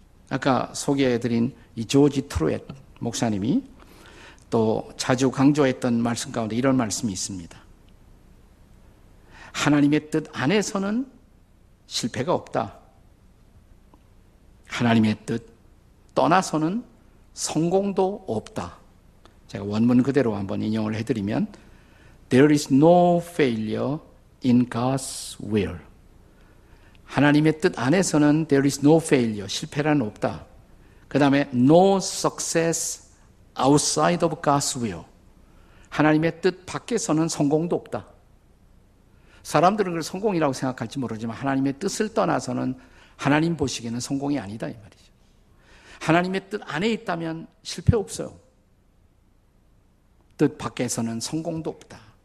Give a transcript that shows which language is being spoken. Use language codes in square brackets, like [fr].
[ko] 아까 소개해드린 이 조지 트루엣 목사님이 또 자주 강조했던 말씀 가운데 이런 말씀이 있습니다. 하나님의 뜻 안에서는 실패가 없다. 하나님의 뜻 떠나서는 성공도 없다. 제가 원문 그대로 한번 인용을 해드리면 [en] There is no failure in God's will. [ko] 하나님의 뜻 안에서는 [en] There is no failure, [ko] 실패란 없다. 그 다음에 [en] No success outside of God's will. [ko] 하나님의 뜻 밖에서는 성공도 없다. 사람들은 그걸 성공이라고 생각할지 모르지만 하나님의 뜻을 떠나서는 하나님 보시기에는 성공이 아니다 이 말이죠. 하나님의 뜻 안에 있다면 실패 없어요. 뜻 밖에서는 성공도 없다.